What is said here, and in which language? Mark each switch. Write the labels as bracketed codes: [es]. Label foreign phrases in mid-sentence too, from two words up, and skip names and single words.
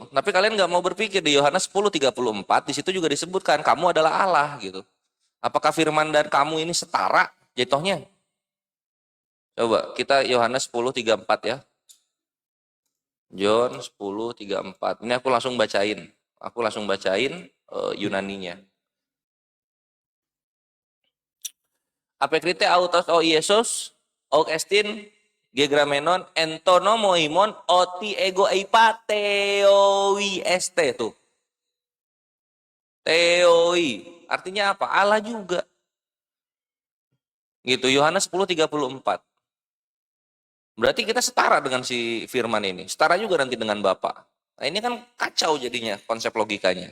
[id] Tapi kalian nggak mau berpikir di Yohanes 10:34 di situ juga disebutkan kamu adalah Allah gitu. Apakah firman dan kamu ini setara jatuhnya? Coba kita Yohanes 10:34 ya. John 10:34. Ini aku langsung bacain. Yunaninya. [el] ἀπεκρίθη αὐτοῖς ὁ Ἰησοῦς οὐκ ἔστιν γεγραμμένον ἐν τῷ νόμῳ ὑμῶν ὅτι ἐγὼ εἶπα θεοί ἐστε tuh. [id] Teoi artinya apa? Allah juga. Gitu Yohanes 10:34. Berarti kita setara dengan si firman ini. Setara juga nanti dengan Bapa. Nah, ini kan kacau jadinya konsep logikanya.